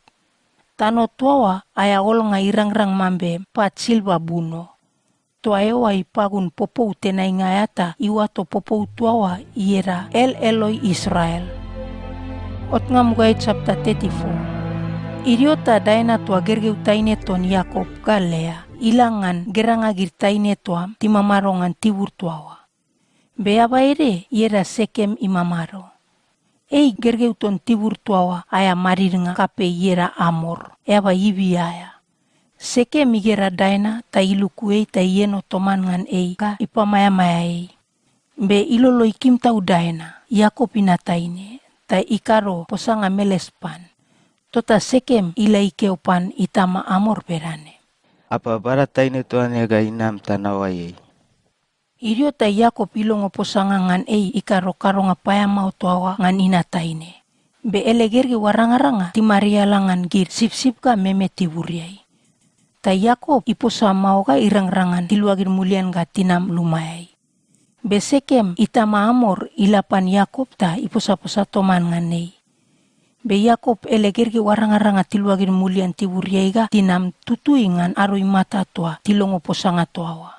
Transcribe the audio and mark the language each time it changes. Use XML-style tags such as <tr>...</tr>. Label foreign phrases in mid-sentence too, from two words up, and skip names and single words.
<bch>Tano tuawa aya olonga irangrang mambe pat silva buno. Tua ewa ipagun popou tenai ngayata iwato popou tuawa iera El Eloi Israel. Otngam guai chapter 34. Iriota daina tua gergeu taine ton Yakob Galea. Ilangan geranga girtaine tua timamarongan tibur tuawa. Beaba ere iera Sekem imamaro. Ei gergeu ton tibur tuawa aya mariringa kape iera Amor. Eba ibi aya. Sekem igera daina ta ilukuei ta ieno toman ngan ei ka ipamaya-maya ei. Be ilolo ikim tau daina, Yakob inataine, ta ikaro posanga melespan. Tota Sekem ila ikeopan itama Amor berane. Apa barat taine tuane ga inam tanawa ei. Irio ta Yakob ilongo posanga ngan ei ikaro karonga paya mau tuawa ngan inataine. Be ele gergi waranga-ranga timaria langan gir sip-sip ka meme tiburiai. Ta Yakob iposa mau ka irang-rangan tiluagir mulian ka tinam lumayai. Be Sekem itama Amor ilapan Yakob ta iposa-posa toman nganei. Be Yakob ele gergi waranga-ranga tiluagir mulian tiburiai ka tinam tutui ngan aroi mata tua tilongo posanga tuawa.</bch>